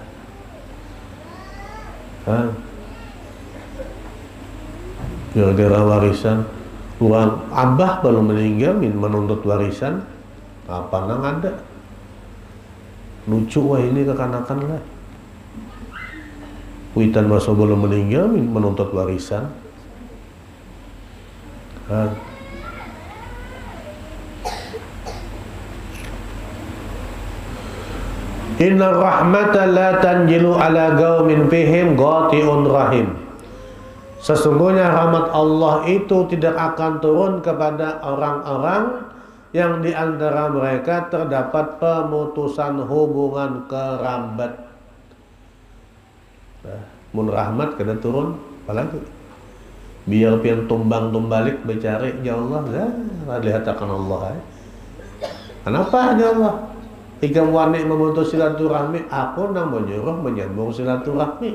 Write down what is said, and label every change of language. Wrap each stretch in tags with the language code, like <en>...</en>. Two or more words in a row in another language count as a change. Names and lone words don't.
<bjn>gara-gara warisan, uang abah belum meninggal menuntut warisan, apa nang ada, lucu wah ini kekanakan lah, witan masa belum meninggal menuntut warisan,</bjn> <ar>Inna rahmata la tanjilu ala qaumin fihim qati'un rahim.</ar> <id>Sesungguhnya rahmat Allah itu tidak akan turun kepada orang-orang yang di antara mereka terdapat pemutusan hubungan kerabat.</id> <bjn>Mun rahmat kada turun, apalagi biar pian tumbang tumbalik bercari</bjn> <ar>ya Allah,</ar> <bjn>lihat akan Allah.</bjn> <id>Kenapa</id> <ar>ya Allah?</ar> <bjn>Jika wani memutus silaturahmi, aku nang menyuruh menyambung silaturahmi.</bjn>